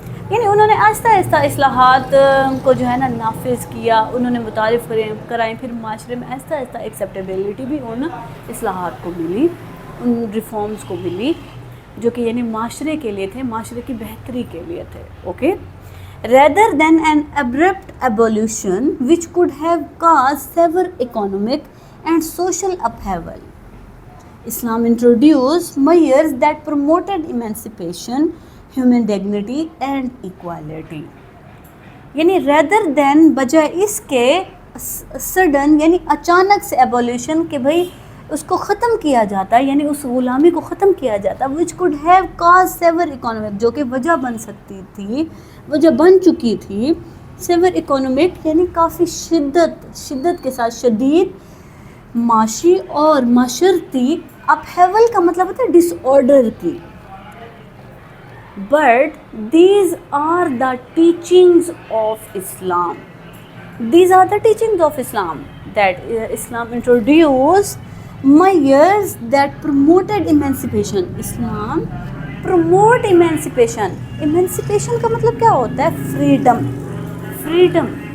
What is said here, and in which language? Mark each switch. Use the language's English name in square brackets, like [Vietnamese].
[Urdu] یعنی انہوں نے آہستہ آہستہ اصلاحات کو جو ہے نا نافذ کیا، انہوں نے متعارف کرائیں، پھر معاشرے میں آہستہ آہستہ ایکسیپٹیبلٹی بھی ان اصلاحات کو ملی، ان ریفارمز کو ملی جو کہ یعنی معاشرے کے لیے تھے، معاشرے کی بہتری کے لیے تھے. Okay. [English] Rather than an abrupt evolution which could have caused severe economic and social upheaval. Islam introduced measures that promoted emancipation, human dignity and equality. [Urdu] یعنی [English] rather than [Urdu] بجائے اس کے sudden یعنی اچانک سے abolition کہ بھائی اس کو ختم کیا جاتا ہے، یعنی اس غلامی کو ختم کیا جاتا [English] which could have caused severe economic، [Urdu] جو کہ وجہ بن سکتی تھی، وجہ بن چکی تھی. [English] severe economic [Urdu] یعنی کافی شدت کے ساتھ شدید معاشی اور معاشرتی. اپہیول کا مطلب ہوتا ہے ڈس آرڈر کی. [English] But these are the teachings of Islam. These are the teachings of Islam that Islam introduced measures that promoted emancipation. Islam promote emancipation. [Urdu] ایمانسپیشن کا مطلب کیا ہوتا ہے؟ فریڈم.